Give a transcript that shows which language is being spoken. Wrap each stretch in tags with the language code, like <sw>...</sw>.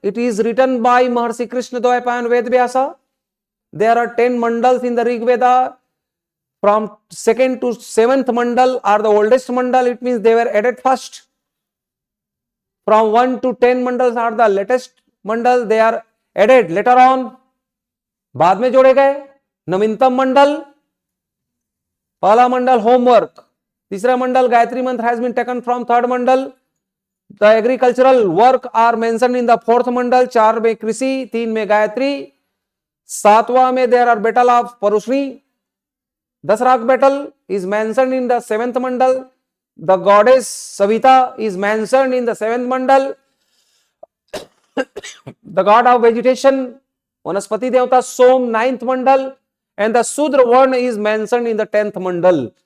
<en>It is written by Maharishi Krishna Dvaipayan Ved Vyasa. There are 10 mandals in the Rig Veda. From 2nd to 7th mandal are the oldest mandal. It means they were added first. From 1 to 10 mandals are the latest mandal. They are added later on.</en> <hi>बाद में जोड़े गए। नवीनतम मंडल, पहला मंडल homework, तीसरा मंडल गायत्री मंत्र</hi> <en>has been taken from third</en> <hi>Mandal.</hi> <en>The agricultural work are mentioned in the fourth mandal.</en> <hi>4 में कृषि, 3 में गायत्री, 7वां में</hi> <en>there are battle of Parushni. Dasrak battle is mentioned in the 7th mandal. The goddess Savita is mentioned in the 7th mandal. The god of vegetation,</en> <hi>वनस्पति देवता सोम,</hi> <en>9th mandal. And the Sudra Varna is mentioned in the 10th mandal.</en>